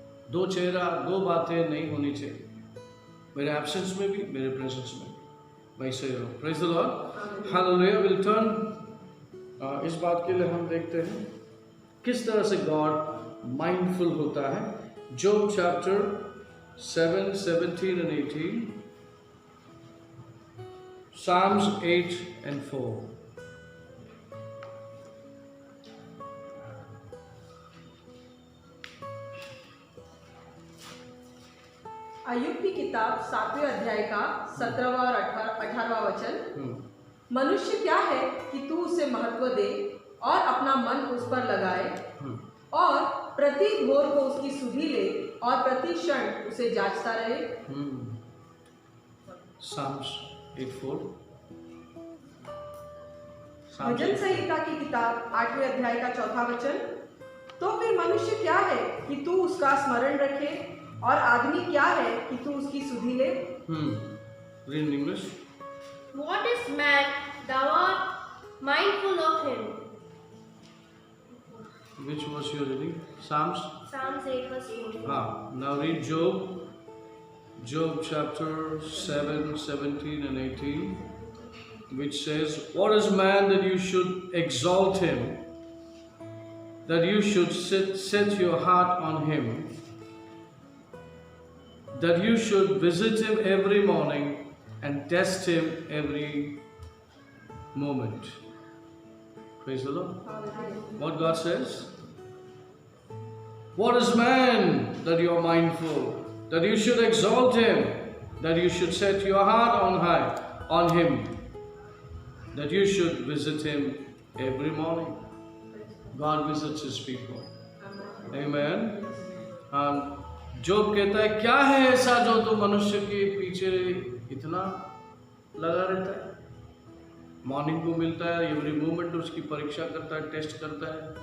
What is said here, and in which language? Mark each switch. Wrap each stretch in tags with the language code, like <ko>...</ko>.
<hi>दो चेहरा, दो बातें नहीं होनी चाहिए, मेरे एब्सेंस में भी, मेरे प्रेजेंस में भी, वैसे ही रहो।</hi> <en>praise the lord,</en> <hi>hallelujah.</hi> <en>will turn,</en> <hi>इस बात के लिए हम देखते हैं किस तरह से गॉड माइंडफुल होता है।</hi> <en>Job chapter 7, 17 and 18, Psalms 8 and 4.</en> <hi>अय्यूब की किताब 7वें अध्याय का 17वां और 18वां वचन। मनुष्य क्या है कि तू उसे महत्व दे और अपना मन उस पर लगाए, और प्रति भोर को उसकी सुधि ले और प्रति क्षण उसे जांचता रहे।</hi> <en>Psalms 8:4।</en> <hi>भजन संहिता की किताब 8वें अध्याय का 4था वचन। तो फिर मनुष्य क्या है कि तू उसका स्मरण रखे, और आदमी क्या है कि तू उसकी सुधि ले।</hi> <en>Read in English. What is man, thou art mindful of him? Which verse you are reading? Psalms. Psalms 8 verse 4. Now read Job. Job chapter 7, 17 and 18, which says, "What is man that you should exalt him, that you should set your heart on him, that you should visit him every morning and test him every moment." Praise the Lord. What God says? What is man that you are mindful, that you should exalt him, that you should set your heart on high on him, that you should visit him every morning. God visits his people. Amen. And</en> <hi>जोब कहता है, क्या है ऐसा जो तो मनुष्य के पीछे इतना लगा रहता है? मॉर्निंग को मिलता है,</hi> <en>every moment</en> <hi>उसकी परीक्षा करता है, टेस्ट करता है।</hi>